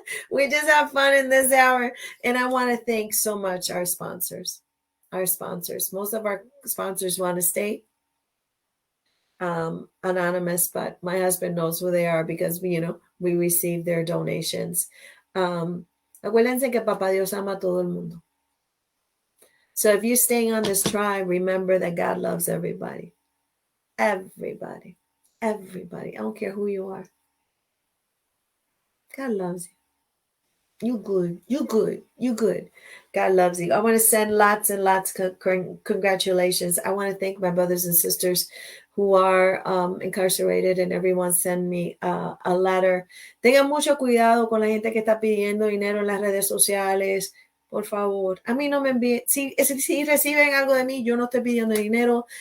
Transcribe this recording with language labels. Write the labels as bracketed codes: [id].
[en] We just have fun in this hour. And I want to thank so much our sponsors. Most of our sponsors want to stay anonymous, but my husband knows who they are because we receive their donations. [es] Acuérdense que Papá Dios ama a todo el mundo. [en] So if you're staying on this tribe, remember that God loves everybody. Everybody. I don't care who you are. God loves you. You good. God loves you. I want to send lots and lots of congratulations. I want to thank my brothers and sisters who are incarcerated, and everyone send me a letter. [es] Tengan mucho cuidado con la gente que está pidiendo dinero en las redes sociales. Por favor, a mí no me envíen. Si reciben algo de mí, yo no estoy pidiendo dinero.